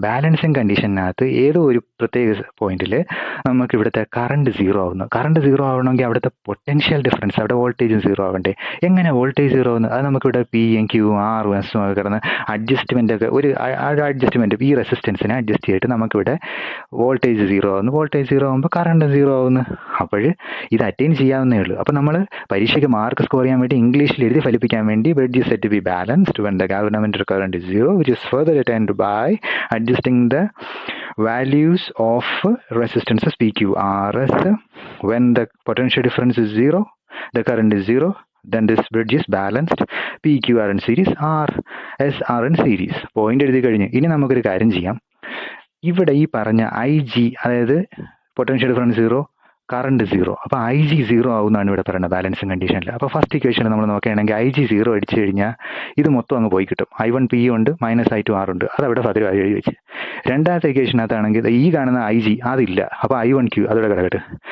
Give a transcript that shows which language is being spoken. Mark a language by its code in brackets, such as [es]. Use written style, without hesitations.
[ml] Balancing കണ്ടീഷനകത്ത് ഏതോ ഒരു പ്രത്യേക പോയിന്റിൽ നമുക്ക് ഇവിടുത്തെ കറണ്ട് 0 ആവുന്നു. കറണ്ട് 0 ആവണമെങ്കിൽ അവിടുത്തെ പൊട്ടൻഷ്യൽ ഡിഫറൻസ്, അവിടെ വോൾട്ടേജും 0 ആവണ്ടേ. എങ്ങനെ വോൾട്ടേജ് 0 ആവുന്നു, അത് നമുക്കിവിടെ P-യും Q-യും R-ഉം S-ഉം ഒക്കെ കിടന്ന് അഡ്ജസ്റ്റ്മെൻ്റ് ഒക്കെ ഒരു അഡ്ജസ്റ്റ്മെൻറ്റ്, ഈ റെസിസ്റ്റൻസിനെ അഡ്ജസ്റ്റ് ചെയ്തിട്ട് നമുക്കിവിടെ വോൾട്ടേജ് 0 ആവുന്നു. വോൾട്ടേജ് 0 ആകുമ്പോൾ കറണ്ട് 0 ആവുന്നു. അപ്പോൾ ഇത് അറ്റൈൻ ചെയ്യാവുന്നേ ഉള്ളൂ. അപ്പോൾ നമ്മൾ പരീക്ഷയ്ക്ക് മാർക്ക് സ്കോർ ചെയ്യാൻ വേണ്ടി ഇംഗ്ലീഷിൽ എഴുതി ഫലിപ്പിക്കാൻ വേണ്ടി [en] is said to be balanced when the galvanometer current is 0, which is further attained by adjusting the values of resistances PQRS. When the potential difference is 0, the current is 0, then this bridge is balanced. PQR in series, RS in series. [ml] Point എഴുതി കഴിഞ്ഞ് ഇനി നമുക്കൊരു കാര്യം ചെയ്യാം. ഇവിടെ ഈ പറഞ്ഞ IG, അതായത് പൊട്ടൻഷ്യൽ ഡിഫറൻസ് 0, കറണ്ട് സീറോ. അപ്പോൾ ഐ ജി സീറോ ആവുമെന്നാണ് ഇവിടെ പറയുന്നത് ബാലൻസിങ് കണ്ടീഷനിൽ. അപ്പോൾ ഫസ്റ്റ് ഇക്വേഷൻ നമ്മൾ നോക്കുകയാണെങ്കിൽ ഐ ജി സീറോ അടിച്ചു കഴിഞ്ഞാൽ ഇത് മൊത്തം അങ്ങ് പോയി കിട്ടും. I1 P ഉണ്ട്, -I2 R ഉണ്ട്, അതവിടെ ഭദ്രമായി എഴുതി വെച്ച്. രണ്ടാമത്തെ ഇക്വേഷനകത്താണെങ്കിൽ ഈ കാണുന്ന ഐ ജി അതില്ല, അപ്പോൾ I1 Q അതോടെ കിടക്കട്ടെ.